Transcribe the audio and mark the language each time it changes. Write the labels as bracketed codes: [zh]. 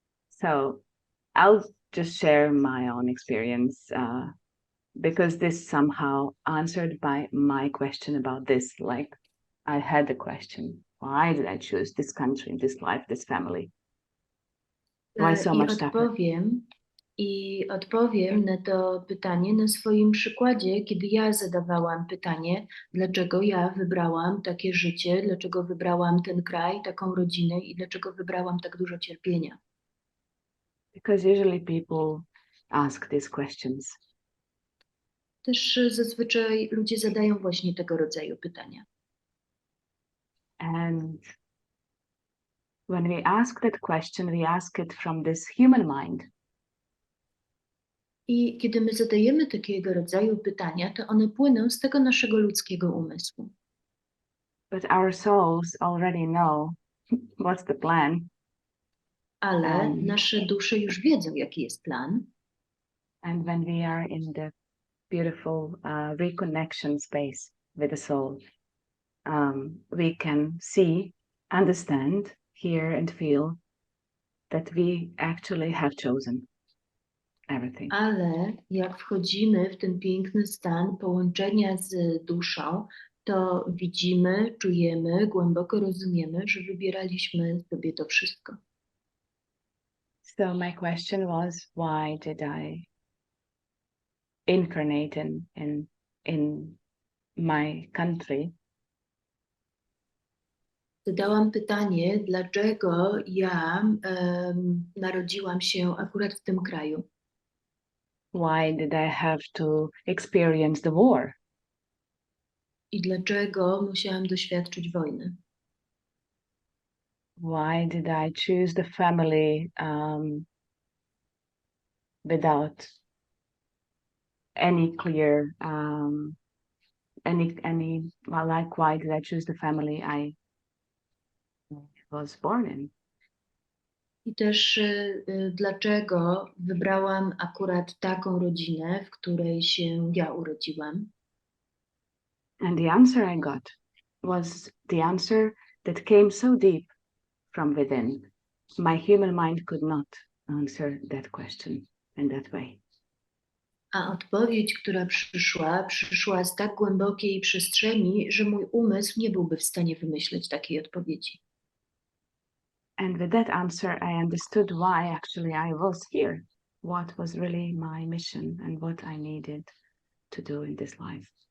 [en] So I'll just share my own experience because this somehow answered my question about this. Like I had the question, why did I choose this country, this life, this family? Why so much suffering? [pl] I odpowiem na to pytanie na swoim przykładzie, kiedy ja zadawałam pytanie, dlaczego ja wybrałam takie życie, dlaczego wybrałam ten kraj, taką rodzinę i dlaczego wybrałam tak dużo cierpienia. [en] Because usually people ask these questions. [pl] Też zazwyczaj ludzie zadają właśnie tego rodzaju pytania. [en] And when we ask that question, we ask it from this human mind. [pl] I kiedy my zadajemy takiego rodzaju pytania, to one płyną z tego naszego ludzkiego umysłu. [en] But our souls already know what's the plan. [pl] Ale nasze dusze już wiedzą, jaki jest plan. [en] And when we are in the beautiful reconnection space with the soul, we can see, understand, hear and feel that we actually have chosen everything. [pl] Ale jak wchodzimy w ten piękny stan połączenia z duszą, to widzimy, czujemy, głęboko rozumiemy, że wybieraliśmy sobie to wszystko. [en] So my question was, why did I incarnate in my country? [pl] Zadałam pytanie, dlaczego ja narodziłam się akurat w tym kraju. [en] Why did I have to experience the war? [pl] I dlaczego musiałam doświadczyć wojny. [en] Why did I choose the family without any clear well, like why did I choose the family I was born in? [pl] I też dlaczego wybrałam akurat taką rodzinę, w której się ja urodziłam. [en] And the answer I got was the answer that came so deep from within. My human mind could not answer that question in that way. [pl] A odpowiedź, która przyszła z tak głębokiej przestrzeni, że mój umysł nie byłby w stanie wymyśleć takiej odpowiedzi. [en] And with that answer, I understood why actually I was here, what was really my mission and what I needed to do in this life.